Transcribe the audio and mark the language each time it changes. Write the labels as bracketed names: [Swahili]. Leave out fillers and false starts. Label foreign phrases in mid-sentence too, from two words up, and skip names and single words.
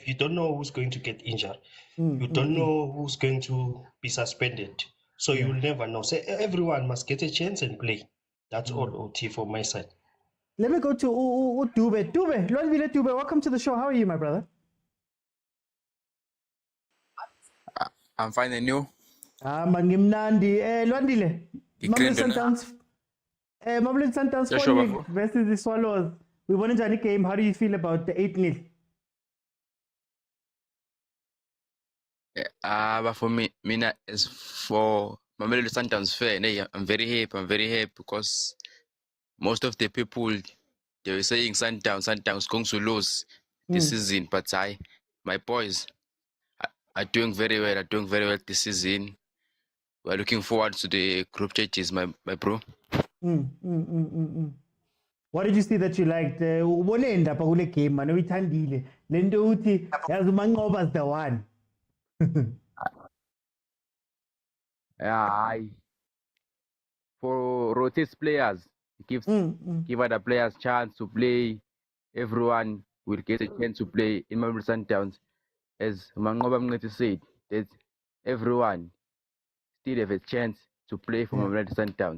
[English] You don't know who's going to get injured. You don't know who's going to be suspended. So you'll never know. So everyone must get a chance and play. That's all, OT, from my side. Let me go to Dube. Dube, welcome to the show. How are you, my brother? I'm fine, and you? Mangimnandi. Lwandile. Mamelodi Sundowns 4-0 versus the Swallows. We won a game. How do you feel about the 8-0? But for me, as for Mamelodi Sundowns fan, I'm very happy because most of the people, they were saying Sundowns going to lose this season, but my boys are doing very well this season. We're looking forward to the group stages, my bro. What did you see that you liked? [Zulu] Ubone kule game man uyithandile. Lento uthi yazi uManqoba's [English] the one. Yeah, for rotates players. It gives give other players chance to play. Everyone will get a chance to play in Mamelodi Sundowns. As Mangoba Mngeti said, that everyone still have a chance to play for Mamelodi Sundowns.